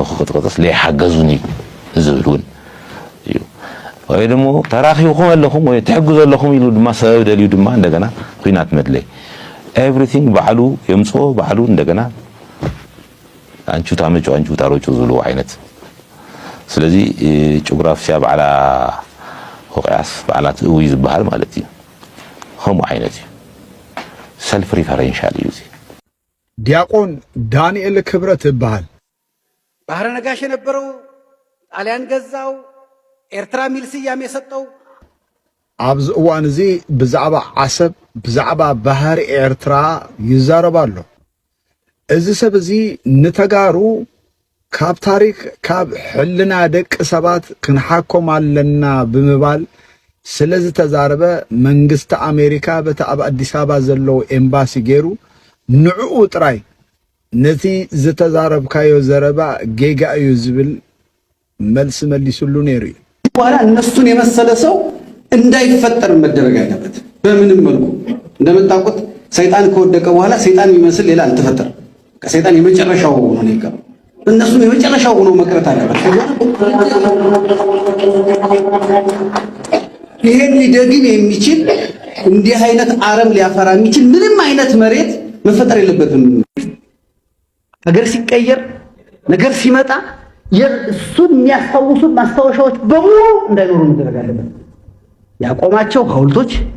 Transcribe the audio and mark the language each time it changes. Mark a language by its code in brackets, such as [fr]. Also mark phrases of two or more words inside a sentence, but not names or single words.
[ti] ክቅጥቅጥስ ለይሓገዙን እዩ ዝብል እውን እዩ ወይ ደሞ ተራኺብኩም ኣለኹም ወይ ትሕግዙ ኣለኹም ኢሉ ድማ ሰበብ ደልዩ ድማ እንደገና ኩናት መድለይ ኤቭሪቲንግ ባዕሉ የምፅኦ ባዕሉ እንደገና አንቹ ታመጩ አንቹ ታሮጩ ዝብሉ ዓይነት ስለዚ ጂኦግራፊያ ባዕላ ወቅያስ ባዕላት እዊ ዝበሃል ማለት እዩ ከምኡ ዓይነት እዩ ሰልፍ ሪፈረንሻል እዩ [am] ዲያቆን ዳንኤል ክብረት ይባሃል ባህረ ነጋሽ የነበረው ጣሊያን ገዛው ኤርትራ ሚል ስያሜ የሰጠው [ti] ኣብዚ እዋን እዚ ብዛዕባ ዓሰብ ብዛዕባ ባህሪ ኤርትራ ይዛረባሉ እዚ ሰብ እዚ ንተጋሩ ካብ ታሪክ ካብ ሕልና ደቂ ሰባት ክንሓኮም ኣለና ብምባል ስለዚ ተዛረበ መንግስቲ ኣሜሪካ በቲ ኣብ አዲስ አበባ ዘሎ ኤምባሲ ገይሩ ንዕኡ ጥራይ ነቲ ዝተዛረብካዮ ዘረባ ጌጋ እዩ ዝብል መልስ መልሱሉ ነይሩ [am] በኋላ እነሱን የመሰለ ሰው እንዳይፈጠር መደረግ አለበት በምንም መልኩ እንደምታውቁት ሰይጣን ከወደቀ በኋላ ሰይጣን የሚመስል ሌላ አልተፈጠረም ከሰይጣን የመጨረሻው ነው የቀረው እነሱም የመጨረሻው ሆኖ መቅረት አለበት ይሄን ሊደግም የሚችል እንዲህ አይነት አረም ሊያፈራ የሚችል ምንም አይነት መሬት መፈጠር የለበትም ሀገር ሲቀየር ነገር ሲመጣ የሱን የሚያስታውሱ ማስታወሻዎች በሙሉ እንዳይኖሩ መደረግ አለበት ያቆማቸው ሐውልቶች